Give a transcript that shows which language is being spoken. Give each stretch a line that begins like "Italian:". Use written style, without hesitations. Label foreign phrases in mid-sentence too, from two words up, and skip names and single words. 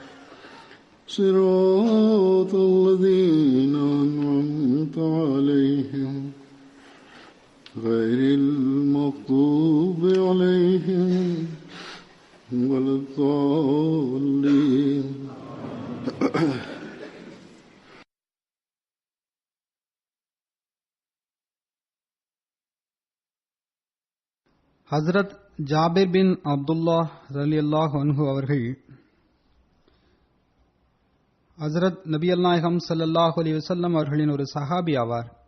Arabic: صراط الذين أنعمت عليهم غير المغضوب عليهم ولا الضالين.
Tamil: ஹஸ்ரத் ஜாபிர் பின் அப்துல்லாஹ்
Arabic: رضي الله عنه
Tamil: அவர்கள் ஹஸ்ரத் நபியல் நாயகம்
Arabic: صلى الله عليه وسلم
Tamil: அவர்களின் ஒரு சஹாபி ஆவார்.